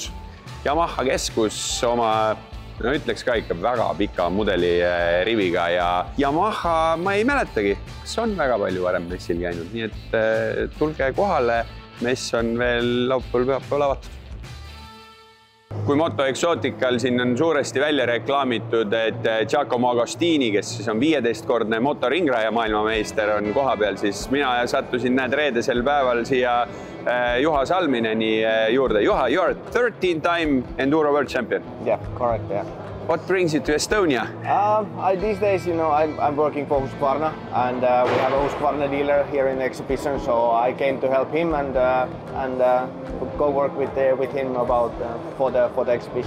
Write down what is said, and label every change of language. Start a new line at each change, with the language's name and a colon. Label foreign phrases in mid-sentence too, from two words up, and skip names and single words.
Estonian: Yamaha keskus oma, no ütleks ka ikka väga pika mudeli riviga ja Yamaha ma ei mäletagi, kas on väga palju varem messil käinud, nii et tulge kohale, mess on veel laupäeval avatud. Kui Moto Exotical siin on suuresti välja reklaamitud, et Giacomo Agostini, kes siis on 15-kordne motoringraja maailmameister, on koha peal, siis mina sattusin reedesel päeval siia Juha Salmineni juurde. Juha,
English: you are 13-time Enduro World Champion. Yeah, correct, yeah. What brings you to Estonia? These days, I'm working for Husqvarna, and we have a Husqvarna dealer here in the exhibition, so I came to help him and go work with him about for the exhibition.